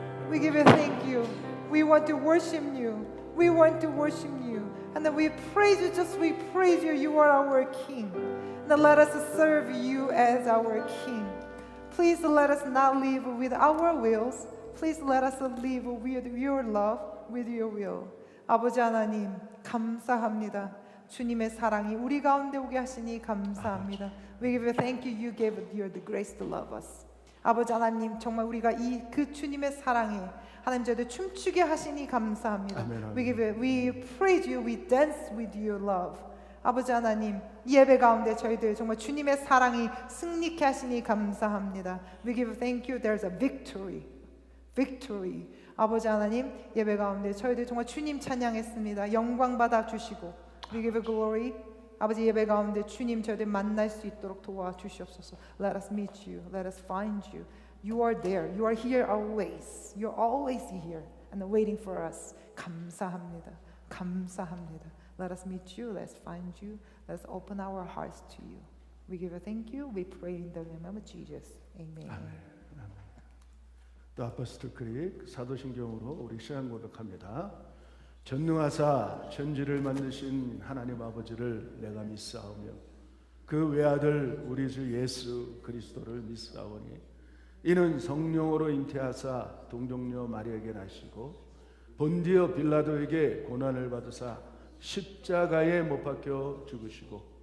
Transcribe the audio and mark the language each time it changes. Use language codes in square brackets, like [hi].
[en] We give you thank you. We want to worship you. We want to worship you. And then we praise you. Just we praise you. You are our King. Now let us serve you as our King. Please let us not live with our wills. Please let us live with your love, with your will. [ko] 아버지 하나님 감사합니다. 주님의 사랑이 우리 가운데 오게 하시니 감사합니다. [en] We give you thank you. You gave the grace to love us. [ko] 아버지 하나님 정말 우리가 그 주님의 사랑에 하나님 저희들 춤추게 하시니 감사합니다. [en] We praise you. We dance with your love. [ko] 아버지 하나님 예배 가운데 저희들 정말 주님의 사랑이 승리케 하시니 감사합니다. [en] We give thank you. There's a victory. Victory. [ko] 아버지 하나님 예배 가운데 저희들 정말 주님 찬양했습니다. 영광 받아 주시고 [en] We give you glory. [ko] 아버지 예배 가운데 주님 저희들 만날 수 있도록 도와주시옵소서. [en] Let us meet you. Let us find you. You are there. You are here always. You're always here and waiting for us. [ko] 감사합니다. 감사합니다. [en] Let us meet you. Let's find you. Let's open our hearts to you. We give you thank you. We pray in the name of Jesus. Amen. [ko] 또 아포스톨 크릭 사도신경으로 우리 시간 고백합니다. 전능하사 천지를 만드신 하나님 아버지를 내가 믿사오며 그 외아들 우리 주 예수 그리스도를 믿사오니 이는 성령으로 잉태하사 동정녀 마리아에게 나시고 본디오 빌라도에게 고난을 받으사 십자가에 못 박혀 죽으시고